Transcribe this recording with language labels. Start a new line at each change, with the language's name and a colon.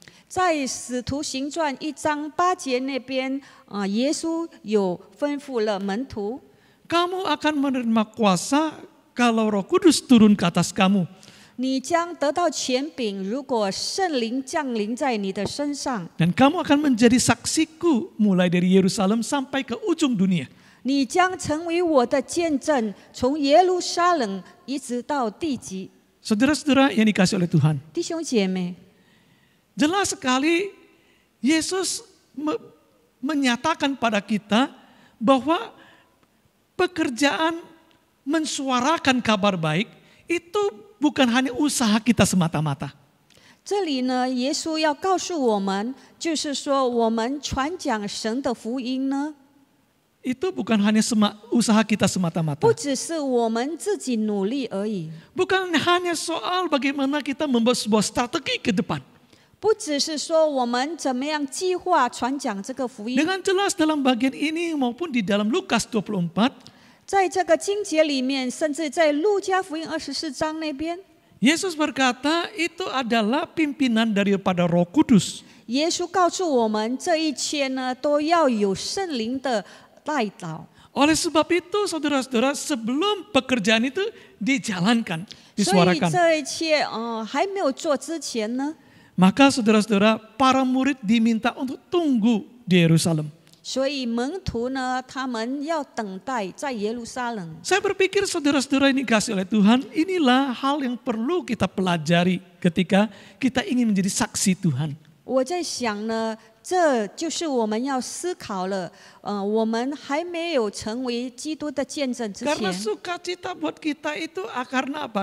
Chinese: 在使徒行传1章8节那边，耶稣有吩咐了门徒，
Indonesian: Kamu akan menerima kuasa kalau Roh Kudus turun ke atas kamu.
Chinese: 你将得到权柄，如果圣灵降临在你的身上，
Indonesian: Dan kamu akan menjadi saksiku mulai dari Yerusalem sampai ke ujung dunia.
Chinese: 你将成为我的见证，从耶路撒冷一直到地极。
Indonesian: Saudara-saudara yang dikasih oleh Tuhan.
Chinese: 弟兄姐妹，
Indonesian: Jelas sekali Yesus menyatakan pada kita bahwa pekerjaan mensuarakan kabar baik itu bukan hanya usaha kita semata-mata.
Chinese: 这里呢，耶稣要告诉我们，就是说，我们传讲神的福音呢，
Indonesian: Itu bukan hanya usaha kita semata-mata.
Chinese: 不只是我们自己努力而已，
Indonesian: Bukan hanya soal bagaimana kita membuat sebuah strategi ke depan.
Chinese: 不只是说我们怎么样计划传讲这个福音。
Indonesian: Dengan jelas dalam bagian ini maupun di dalam Lukas 24,
Chinese: 在这个经节里面，甚至在路加福音24章那边，
Indonesian: Yesus berkata itu adalah pimpinan daripada Roh Kudus.
Chinese: 耶稣告诉我们，这一切呢，都要有圣灵的带导。
Indonesian: Oleh sebab itu saudara-saudara sebelum pekerjaan itu dijalankan,
Chinese: 所以
Indonesian: disuarakan.
Chinese: 这一切还没有做之前呢，
Indonesian: Maka saudara-saudara para murid diminta untuk tunggu di Yerusalem.
Chinese: 所以门徒呢，他们要等待在耶路撒冷。
Indonesian: Saya berpikir saudara-saudara ini dikasih oleh Tuhan, inilah hal yang perlu kita pelajari ketika kita ingin menjadi saksi Tuhan.
Chinese: 我在想呢，这就是我们要思考了。我们还没有成为基督的见证之
Indonesian: Karena
Chinese: 前，
Indonesian: sukacita buat kita itu karena apa?